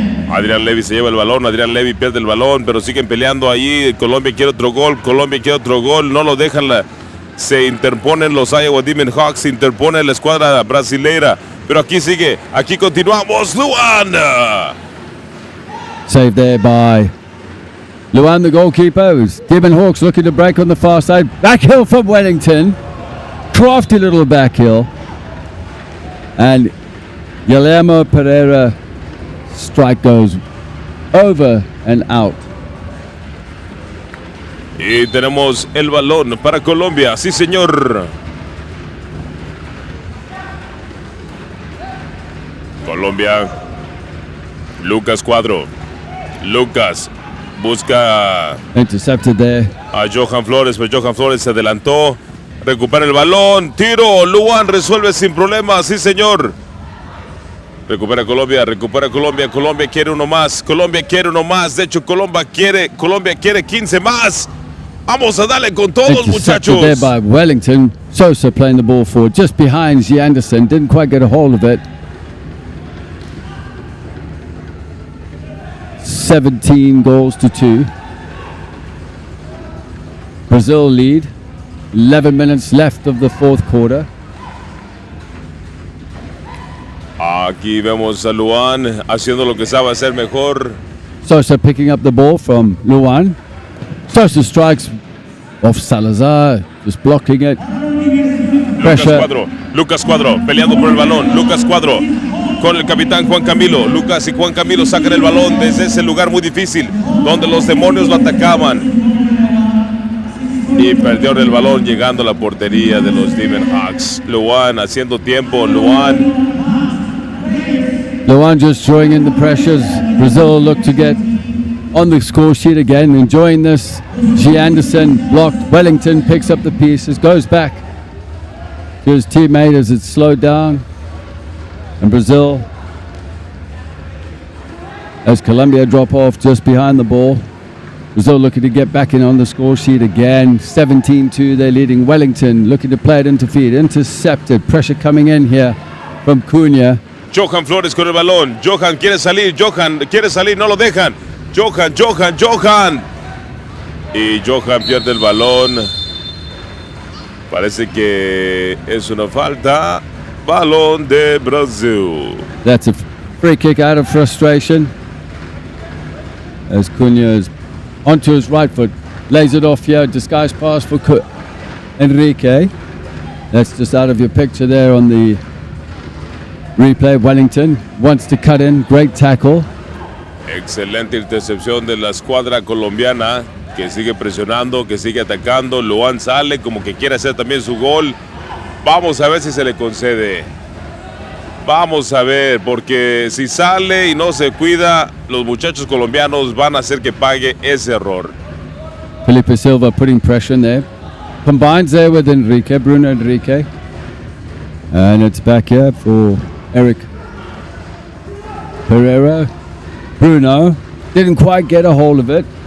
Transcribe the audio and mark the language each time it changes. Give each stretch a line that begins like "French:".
Spanish: Adrián Levy se lleva el balón, Adrián Levy pierde el balón, pero siguen peleando ahí. Colombia quiere otro gol, no lo dejan. Se interponen los Iowa D-Menhawks, se interpone la escuadra brasileira. Pero aquí sigue, aquí continuamos. Luan.
English: Save there by Luan, the goalkeeper. Demon Hawks looking to break on the far side. Back heel from Wellington. Crafty little back heel. And Guillermo Pereira strike goes over and out.
Spanish: Y tenemos el balón para Colombia. Sí, señor. Colombia. Lucas Cuadro. Lucas busca
English: Intercepted there.
Spanish: a Johan Flores, pero Johan Flores se adelantó. Recupera el balón. Tiro. Luan resuelve sin problemas. Sí, señor. Recupera Colombia. Colombia quiere uno más. De hecho, Colombia quiere 15 más. Vamos a darle con todos,
English: Intercepted there
Spanish: muchachos.
English: by Wellington. Sosa playing the ball forward just behind G. Anderson. Didn't quite get a hold of it. 17 goals to 2. Brazil lead. 11 minutes left of the fourth quarter.
Spanish: Aquí vemos a Luan haciendo lo que sabe hacer mejor.
English: Sosa picking up the ball from Luan. Sosa strikes off Salazar, just blocking it. Pressure.
Spanish: Lucas Cuadro peleando por el balón. Lucas Cuadro con el capitán Juan Camilo. Lucas y Juan Camilo sacan el balón desde ese lugar muy difícil donde los demonios lo atacaban. Y perdieron el balón llegando a la portería de los Demon Hawks. Luan haciendo tiempo.
English: Luan just throwing in the pressures. Brazil look to get on the score sheet again, enjoying this. G. Anderson blocked. Wellington picks up the pieces, goes back to his teammate as it's slowed down. And Brazil, as Colombia drop off just behind the ball. Brazil looking to get back in on the score sheet again. 17-2, they're leading. Wellington looking to play it into feed. Intercepted. Pressure coming in here from Cunha.
Spanish: Johan Flores con el balón. Johan quiere salir, no lo dejan. Johan. Y Johan pierde el balón. Parece que es una falta. Balón de Brasil.
English: That's a free kick out of frustration. As Cunha is onto his right foot. Lays it off here. Disguise pass for Enrique. That's just out of your picture there on the replay. Wellington wants to cut in. Great tackle.
Spanish: Excelente intercepción de la escuadra colombiana que sigue presionando, que sigue atacando. Luan sale como que quiere hacer también su gol. Vamos a ver si se le concede. Vamos a ver, porque si sale y no se cuida, los muchachos colombianos van a hacer que pague ese error.
English: Felipe Silva putting pressure in there. Combines there with Enrique, Bruno Enrique. And it's back here for Eric Pereira. Bruno didn't quite get a hold of it.